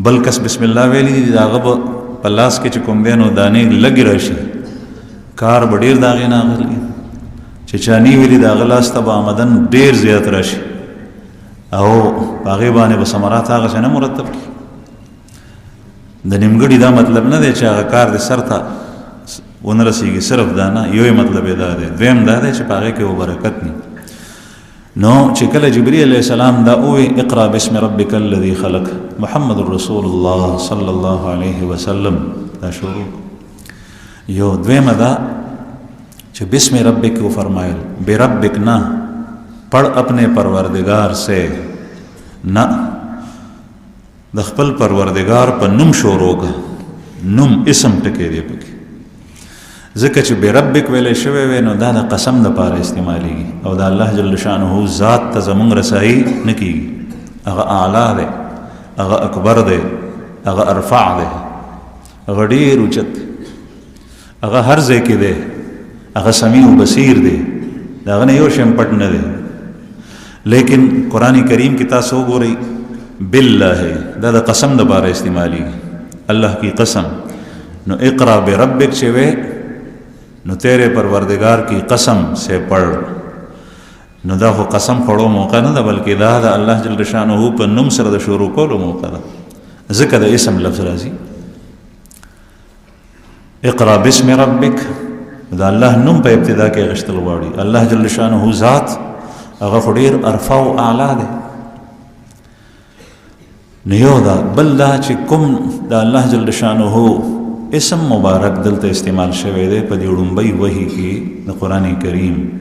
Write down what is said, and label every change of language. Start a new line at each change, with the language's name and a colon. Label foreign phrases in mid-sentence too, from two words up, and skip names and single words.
Pashto: بل کس بسم الله ویلی دی داغه په لاس کې چې کوم دی نو دانې لګې راشي کار به ډېر د هغې نه اخلي چې چا نی ویلي د هغه لاس ته به آمدن ډېر زیات راشي او په هغې باندې به ثمرات هغسې نه مرتب کړي د نیمګړي دا مطلب نه دی چې هغه کار د سر ته ونه رسېږي صرف دا نه یو یې مطلب یې دا دی دویم دا دی چې په هغې کې به برکت ني نو چې کله جبرئیل
Arabic: علیه السلام
Pashto: دا ووی
Arabic: اقرأ باسم ربک الذي خلق
Pashto: محمد رسول الله
Arabic: صلی الله علیه وسلم
Pashto: دا شروع یو دویمه دا چې
Arabic: بسم ربک
Pashto: کو فرمایل بربک نه
Urdu: پڑھ اپنے پروردگار سے
Pashto: نه د خپل پروردگار په نوم شروع کا نوم اسم ټکی دی پکې ځکه چې بربک ویلی شوی وی نو دا د قسم دپاره استعمالیږي او د الله
Arabic: جل شانه
Pashto: ذات ته زمونږ رسایي نه کیږي هغه اعلی دی هغه اکبر دی هغه ارفع دی هغه ډېر اوچت دی هغه هر ځای کې دی هغه
Arabic: سمیع و بصیر
Pashto: دی د هغه نه یو شی هم پټ نه دی لیکن قرآن کریم کې تاسو وګورئ بالله دا د قسم دپاره استعمالیږي
Urdu: الله کی قسم
Pashto: نو اقرا بربک چې وی نو
Urdu: تیرے پروردگار کی قسم سے پڑھ
Pashto: نو دا خو قسم خوړو موقع نه ده بلکې دا د الله
Arabic: جل شانه
Pashto: په نوم سره د شروع کولو موقع ده ځکه د اسم لفظ راځي
Arabic: اقرا باسم ربک
Pashto: دا الله نوم په ابتدا کې غشتل غواړي الله
Arabic: جل شانه
Pashto: ذات هغه خو ډېر ارفع او اعلی دی نو یو دا بل دا چې کوم د الله
Arabic: جل شانه
Pashto: اسم مبارک دلته استعمال شوی دی په دې وړومبۍ وحي کې د قرآن کریم